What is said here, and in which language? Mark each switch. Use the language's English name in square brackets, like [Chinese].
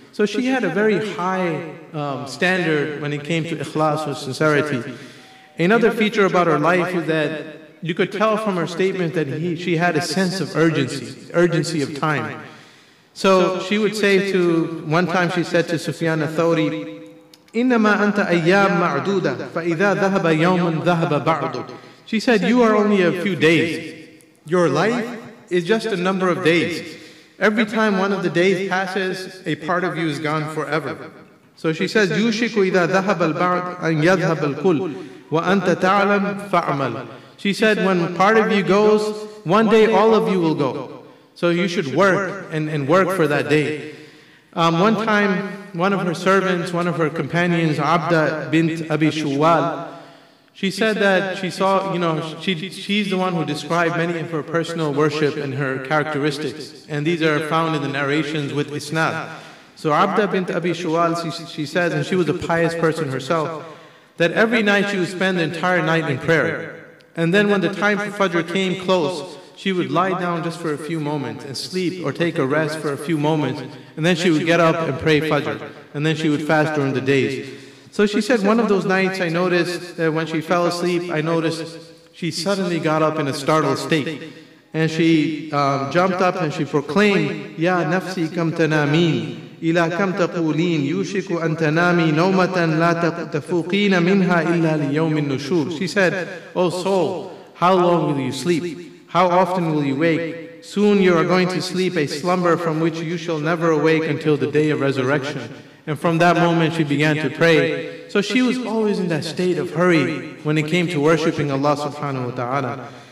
[English] So she had a very high standard when it came to ikhlas or sincerity. Another feature about her life is that you could tell from her statement that she had a sense of urgency of time. So she would say one time she said to Sufyan al-Thawri, [Arabic] إنما أنت أيام معدودة فإذا ذهب يوم ذهب بعض. [English] She said, you are only a few days. Your life is just a number of days. Every time one of the days passes, a part of you is gone forever. So she says, [Arabic] يوشك إذا ذهب البعض أن يذهب الكل وأنت تعلم فأعمل. [English] She said, when part of you goes, one day all of you will go. So you should work and work for that day. One time, one of her servants, one of her companions, Abda bint Abi Shuwal, she said that she saw, she's the one who described many of her personal worship and her characteristics. And these are found in the narrations with isnad. So Abda bint Abi Shuwal, she says, and she was a pious person herself, that every night she would spend the entire night in prayer. And then when the time for Fajr came close, she would lie down just for a few moments and sleep or take a rest for a few moments. And then she would get up and pray Fajr. And then she would fast during the days. So she said one of those nights I noticed that when she fell asleep, I noticed she suddenly got up in a startled state. And she jumped up and she proclaimed, [Arabic] Ya nafsi kam tanameen. إلى كم تقولين يوشك أن تنامي نومة لا تفوقين منها إلا ليوم النشور. [English] She said, O soul, how long will you sleep? How often will you wake? Soon you are going to sleep a slumber from which you shall never awake until the day of resurrection. And from that moment she began to pray. So she was always in that state of hurry when it came to worshipping Allah subhanahu wa ta'ala.